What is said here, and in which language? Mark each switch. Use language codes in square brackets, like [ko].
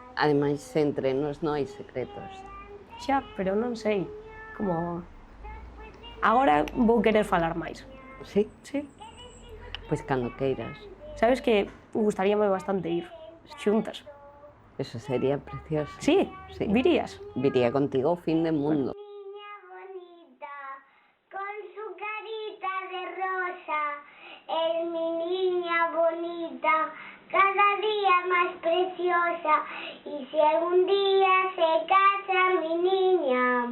[gl] Ademais, entre nós non hai secretos. Xa, pero non sei, como... Agora vou querer falar máis. Sí? Sí. Pois cando queiras. Sabes que gustaríame bastante ir xuntas. Eso sería precioso. Sí? Sí. Virías? Viría contigo ao fin de mundo. [es] niña bonita, con su carita de rosa, es mi niña bonita, cada día más preciosa, y si algún día se casa mi niña,